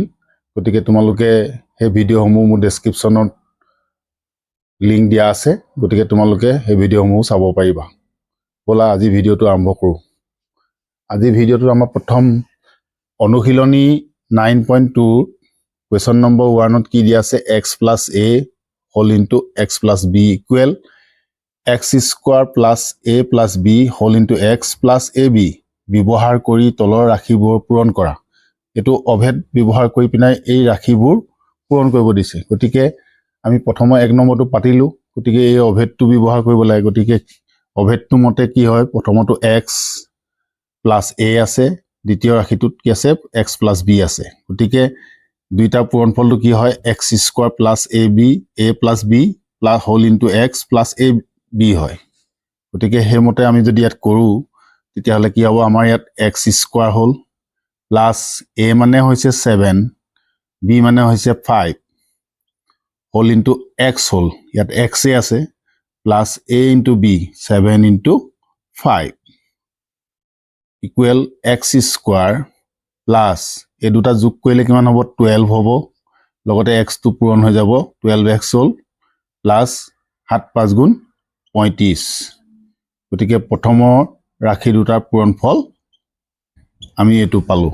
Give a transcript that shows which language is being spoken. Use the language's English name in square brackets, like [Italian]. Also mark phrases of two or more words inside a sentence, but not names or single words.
[Assamese] গতিকে তোমালোকে সেই ভিডিঅ'সমূহ মোৰ ডেছক্ৰিপশ্যনত লিংক দিয়া আছে। গতিকে তোমালোকে সেই ভিডিঅ'সমূহ চাব পাৰিবা। ব'লা আজি ভিডিঅ'টো আৰম্ভ কৰোঁ। আজি ভিডিঅ'টোত আমাৰ প্ৰথম অনুশীলনী 9.2 [English] question number [Assamese] 1ত কি দিয়া আছে, [English] x plus a whole into x plus b equal x square plus a plus b whole into x plus ab [Assamese] ব্যৱহাৰ কৰি তলৰ ৰাশিবোৰ পূৰণ কৰা। এইটো অভেদ ব্যৱহাৰ কৰি পিনাই এই ৰাশিবোৰ পূৰণ কৰিব দিছে। গতিকে আমি প্ৰথমে 1 নম্বৰটো পাতিলোঁ। গতিকে এই অভেদটো ব্যৱহাৰ কৰিব লাগে। গতিকে অভেদটো মতে কি হয়, প্ৰথমটো [English] x plus a [Assamese] আছে, দ্বিতীয় ৰাশিটোত কি আছে, [English] x plus b [Assamese] আছে। গতিকে দুইটা পূৰণফলটো কি হয়, [English] x square plus ab a plus b plus whole into x plus a b হয়। [Assamese] গতিকে সেইমতে আমি যদি ইয়াত কৰোঁ তেতিয়াহ'লে কি হ'ব, আমাৰ ইয়াত [English] x square [Assamese] হ'ল প্লাছ a মানে হৈছে 7, b মানে হৈছে 5 [English] whole into x [Assamese] হ'ল, ইয়াত x এ আছে, [English] plus a into b 7 into 5 equal x square plus [Assamese] এই দুটা যোগ কৰিলে কিমান হ'ব, 12 হ'ব। লগতে xটো পূৰণ হৈ যাব, 12x হ'ল প্লাছ 7 5 গুণ 35। গতিকে প্ৰথমৰ ৰাশি দুটাৰ পূৰণফল আমি এইটো পালোঁ।